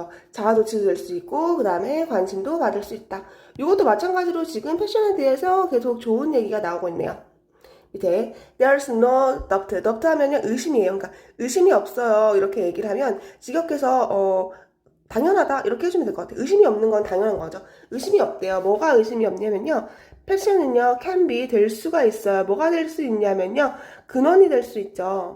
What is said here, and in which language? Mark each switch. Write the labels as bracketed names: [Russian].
[Korean] 자아 조치도 될 수 있고, 그 다음에 관심도 받을 수 있다. 이것도 마찬가지로 지금 패션에 대해서 계속 좋은 얘기가 나오고 있네요. 밑에 [English] there's no doubt. [Korean] doubt 하면요 의심이에요. 그러니까 의심이 없어요. 이렇게 얘기를 하면 직역해서 당연하다 이렇게 해주면 될 것 같아요. 의심이 없는 건 당연한 거죠. 의심이 없대요. 뭐가 의심이 없냐면요. 패션은요 [English] can be [Korean] 될 수가 있어요. 뭐가 될 수 있냐면요 근원이 될 수 있죠.